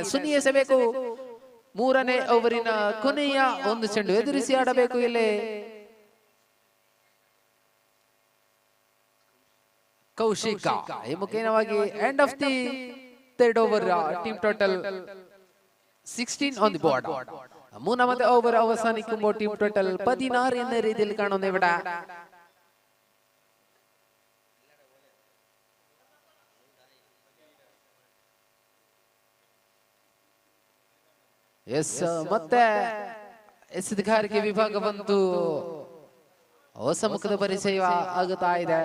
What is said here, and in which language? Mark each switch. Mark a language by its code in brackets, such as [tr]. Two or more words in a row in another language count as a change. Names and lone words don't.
[kn] ಸುನಿ ಎಸೆಬೇಕು 3ನೇ ಓವರಿನ ಕೊನೆಯ 1 ಚೆಂಡು ಎದುರಿಸಿ ಆಡಬೇಕು ಇಲ್ಲಿ ಕೌಶಿಕ. ಈ ಮುಖೇನವಾಗಿ [en] end of the 3rd over. team total 16 on the board. [ml] 3ാമത്തെ ഓവർ അവസാനിക്കുമ്പോൾ [en] team total [ml] 16 എന്ന രീതിയിൽ കാണുന്നു ഇവിടെ. [kn] ಮತ್ತೆ ಎಸೆಗಾರಿಕೆ ವಿಭಾಗವಂತೂ ಹೊಸ ಮುಖದ ಪರಿಚಯ ಆಗುತ್ತಾ ಇದೆ.